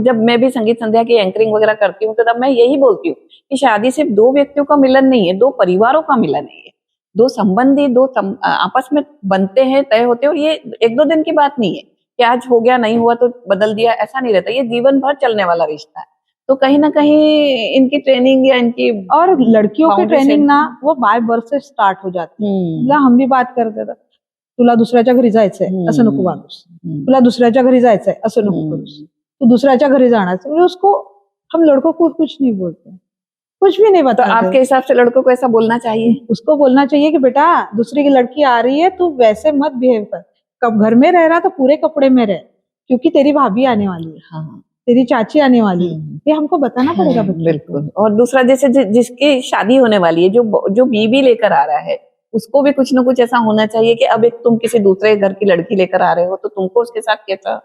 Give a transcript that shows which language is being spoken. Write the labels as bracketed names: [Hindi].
[Hindi] तो जब मैं भी संगीत संध्या की एंकरिंग वगैरह करती हूँ तो तब मैं यही बोलती हूँ कि शादी सिर्फ दो व्यक्तियों का मिलन नहीं है, दो परिवारों का मिलन है, दो संबंधी, आपस में बनते हैं, तय होते हैं। और ये एक दो दिन की बात नहीं है कि आज हो गया, नहीं हुआ तो बदल दिया, ऐसा नहीं रहता। ये जीवन भर चलने वाला रिश्ता है। तो कहीं ना कहीं इनकी ट्रेनिंग या इनकी और लड़कियों की [English] boundary [Hindi] ट्रेनिंग [English] set- [Hindi] ना वो बाय बर्थ से स्टार्ट हो जाती है। [Marathi] तुला हम भी बात करते तर तुला दुसऱ्याच्या घरी जायचंय असं नको वागूस, तुला दुसऱ्याच्या घरी जायचंय असं नको करूस, तू दुसऱ्याच्या घरी जाणार, म्हणजे [Hindi] उसको हम लड़कों को कुछ नहीं बोलते, कुछ भी नहीं तो बताते। आपके हिसाब से लड़कों को ऐसा बोलना चाहिए? उसको बोलना चाहिए कि बेटा दूसरी की लड़की आ रही है, तू वैसे मत बिहेव कर, कब घर में रह रहा तो पूरे कपड़े में रह, क्योंकि तेरी भाभी आने वाली है, हाँ। तेरी चाची आने वाली है, ये हमको बताना पड़ेगा बच्चों को। बिल्कुल। और दूसरा, जैसे जिसकी शादी होने वाली है, जो बीवी लेकर आ रहा है, उसको भी कुछ ना कुछ ऐसा होना चाहिए कि अब एक तुम किसी दूसरे घर की लड़की लेकर आ रहे हो तो तुमको उसके साथ कैसा